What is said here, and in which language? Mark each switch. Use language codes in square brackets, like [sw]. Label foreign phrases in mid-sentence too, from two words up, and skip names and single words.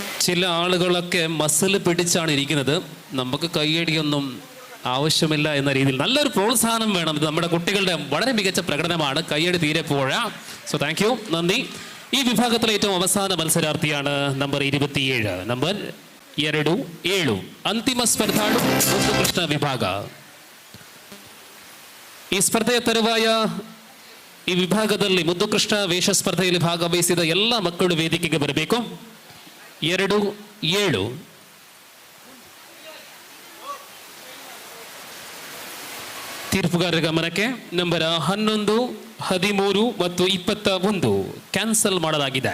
[ml] ചില ആളുകളൊക്കെ മസിൽ പിടിച്ചാണ് ഇരിക്കുന്നത്. നമുക്ക് കയ്യടിയൊന്നും ആവശ്യമില്ല എന്ന രീതിയിൽ നല്ലൊരു പ്രോത്സാഹനം വേണം. ഇത് നമ്മുടെ കുട്ടികളുടെ വളരെ മികച്ച പ്രകടനമാണ്. കയ്യടി തീരെ പോരാ. [en] so thank you, [ml] നന്ദി. ഈ വിഭാഗത്തിലെ ഏറ്റവും അവസാന മത്സരാർത്ഥിയാണ് നമ്പർ 27, [kn] ನಂಬರ್ 27 ಅಂತಿಮ ಸ್ಪರ್ಧಾಳು ಮುದ್ದುಕೃಷ್ಣ ವಿಭಾಗ. ಈ ಸ್ಪರ್ಧೆಯ ತರುವಾಯ ಈ ವಿಭಾಗದಲ್ಲಿ ಮುದ್ದುಕೃಷ್ಣ ವೇಷ ಸ್ಪರ್ಧೆಯಲ್ಲಿ ಭಾಗವಹಿಸಿದ ಎಲ್ಲ ಮಕ್ಕಳು ವೇದಿಕೆಗೆ ಬರಬೇಕು. 27 ತೀರ್ಪುಗಾರರ ಗಮನಕ್ಕೆ ನಂಬರ್ 11, 13 ಮತ್ತು 21 ಕ್ಯಾನ್ಸಲ್ ಮಾಡಲಾಗಿದೆ.